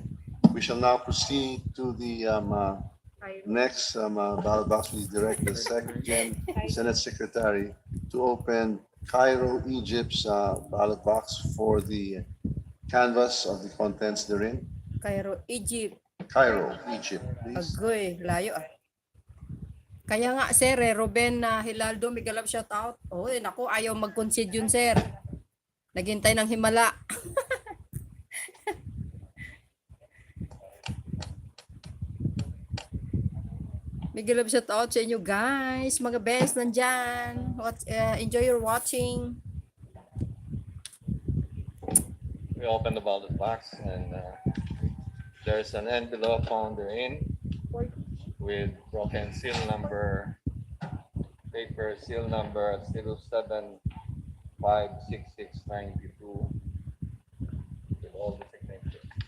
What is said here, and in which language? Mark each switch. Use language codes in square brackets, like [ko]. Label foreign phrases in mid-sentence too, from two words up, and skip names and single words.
[en] We shall now proceed to the next ballot box. We direct the Secretary, Senate Secretary to open Cairo, Egypt's ballot box for the canvas of the contents therein. Cairo, Egypt. Cairo, Egypt, please. [tl] Agoy, layo ah. Kaya nga sir, Ruben Hilaldo, Miguel up [en] shout out. [tl] Oh, naku, ayaw mag-concede yun sir. Naghintay ng himala. Miguel up [en] shout out [tl] sa inyo guys. Mga best nandyan. [en] Enjoy your watching. We open the ballot box and there's an envelope found therein with broken seal number, paper seal number 0756692 with all the signatures.